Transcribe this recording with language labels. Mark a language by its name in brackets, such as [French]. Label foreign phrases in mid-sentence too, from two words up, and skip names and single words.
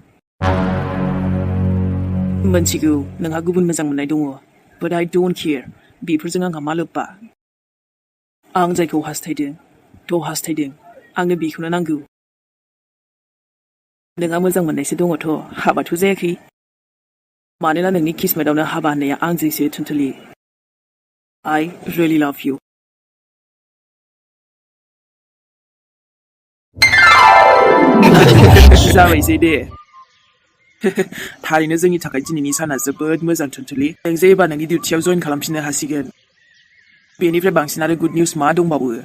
[Bodo] मोनथिगौ नोंहा गुबुन मोजां मोननाय दङ [English] but I don't care [Bodo] बेफोरजों आंहा मा लोब्बा आं जायखौ हास्थायदों आंनो बेखौनो नांगौ नोंहा मोजां मोननायसो दङथ' हाबाथ' जायाखै मानोना नोंनि किस्मतआवनो हाबा होननाया आंजोंसो थुनथुलि [English] I really love you [Bodo] जाबायसै दे थारैनो जोंनि थाखाय दिनैनि साना जोबोद मोजां थुनथुलि नों जे एबार नोंनि डिउटियाव जइन खालामफिननो हासिगोन बेनिफ्राय बांसिन आरो [English] good news [Bodo] मा दंबावो